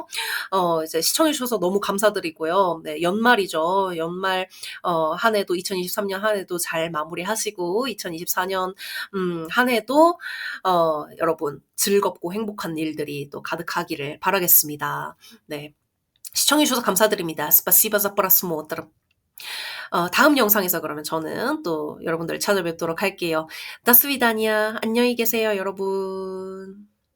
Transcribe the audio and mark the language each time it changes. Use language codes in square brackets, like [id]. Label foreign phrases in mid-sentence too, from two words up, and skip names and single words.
[ko] 이제 시청해 주셔서 너무 감사드리고요. 네, 연말이죠. 연말 한 해도 2023년 한 해도 잘 마무리하시고 2024년 한 해도 여러분 즐겁고 행복한 일들이 또 가득하기를 바라겠습니다. 네. 시청해 주셔서 감사드립니다. [ru] Спасибо за просмотр. [ko] 다음 영상에서 그러면 저는 또 여러분들 찾아뵙도록 할게요. [ru] До свидания. [ko] 안녕히 계세요, 여러분.